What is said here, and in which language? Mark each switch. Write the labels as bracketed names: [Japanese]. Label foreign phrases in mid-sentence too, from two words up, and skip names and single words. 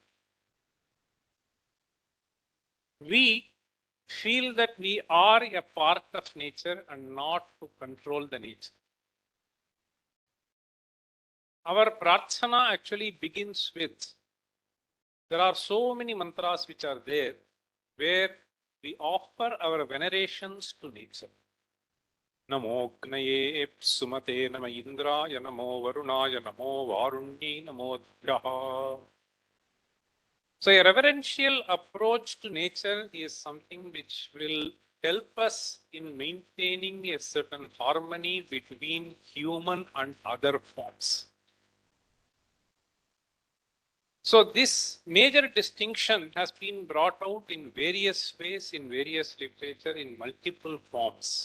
[English] We feel that we are a part of nature and not to control the nature. Our prarthana actually begins with, there are so many mantras which are there where we offer our venerations to nature. [Sanskrit] नमो ग्नये सुमते नम इन्द्राय नमो वरुणाय नमो वरुण्यै नमो ध्याहः. [English] So a reverential approach to nature is something which will help us in maintaining a certain harmony between human and other forms. So this major distinction has been brought out in various ways, in various literature, in multiple forms.